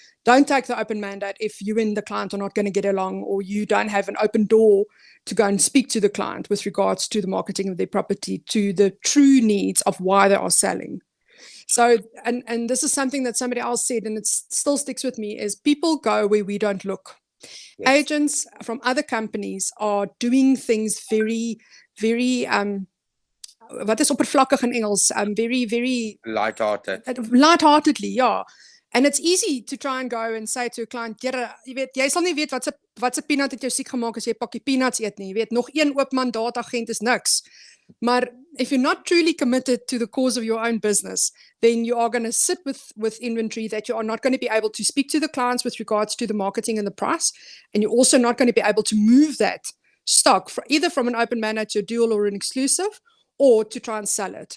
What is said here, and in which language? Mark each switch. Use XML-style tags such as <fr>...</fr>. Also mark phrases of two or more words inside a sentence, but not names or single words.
<en>Don't take the open mandate if you and the client are not going to get along, or you don't have an open door to go and speak to the client with regards to the marketing of their property, to the true needs of why they are selling. So, and this is something that somebody else said, and it still sticks with me, is people go where we don't look. Yes. Agents from other companies are doing things very, very,</en> <af>wat is oppervlakkig in Engels,</af> <en>very Lightheartedly, yeah. And it's easy to try and go and say to a client,</en> <af>jy sal nie weet wat se peanut het jou siek gemaak as jy 'n pakkie peanuts eet nie. Jy weet, nog een oop mandaat agent is niks.</af> <en>Maar if you're not truly committed to the cause of your own business, then you are going to sit with inventory that you are not going to be able to speak to the clients with regards to the marketing and the price. And you're also not going to be able to move that stock either from an open mandate to a dual or an exclusive, or to try and sell it.</en>